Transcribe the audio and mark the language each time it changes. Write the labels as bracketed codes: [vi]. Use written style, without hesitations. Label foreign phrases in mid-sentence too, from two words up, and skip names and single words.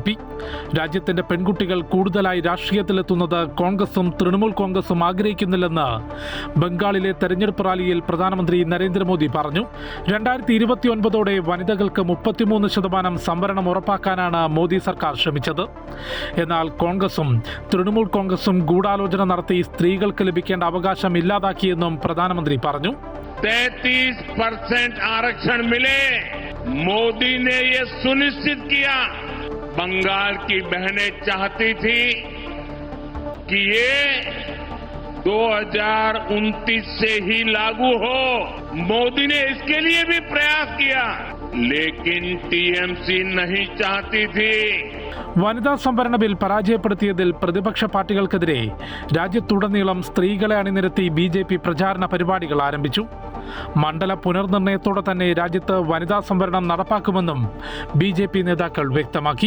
[ml] രാജ്യത്തിന്റെ പെൺകുട്ടികൾ കൂടുതലായി രാഷ്ട്രീയത്തിലെത്തുന്നത് കോൺഗ്രസും തൃണമൂൽ കോൺഗ്രസും ആഗ്രഹിക്കുന്നില്ലെന്ന് ബംഗാളിലെ തെരഞ്ഞെടുപ്പ് റാലിയിൽ പ്രധാനമന്ത്രി നരേന്ദ്രമോദി പറഞ്ഞു. 2029ഓടെ വനിതകൾക്ക് 33% സംവരണം ഉറപ്പാക്കാനാണ് മോദി സർക്കാർ ശ്രമിച്ചത്. എന്നാൽ കോൺഗ്രസും തൃണമൂൽ കോൺഗ്രസും ഗൂഢാലോചന നടത്തി സ്ത്രീകൾക്ക് ലഭിക്കേണ്ട അവകാശം ഇല്ലാതാക്കിയെന്നും പ്രധാനമന്ത്രി പറഞ്ഞു. [hi] 33% आरक्षण मिले, मोदी ने ये सुनिश्चित किया। बंगाल की बहनें चाहती थी कि ये 2029 से ही लागू हो। मोदी ने इसके लिए भी प्रयास किया, लेकिन TMC नहीं चाहती थी। [ml] വനിതാ സംവരണ ബിൽ പരാജയപ്പെടുത്തിയതിൽ പ്രതിപക്ഷ പാർട്ടികൾക്കെതിരെ രാജ്യത്തുടനീളം സ്ത്രീകളെ അണിനിരത്തി BJP പ്രചാരണ പരിപാടികൾ ആരംഭിച്ചു. മണ്ഡല പുനർനിർണയത്തോടെ തന്നെ രാജ്യത്ത് വനിതാ സംവരണം നടപ്പാക്കുമെന്നും BJP നേതാക്കൾ വ്യക്തമാക്കി.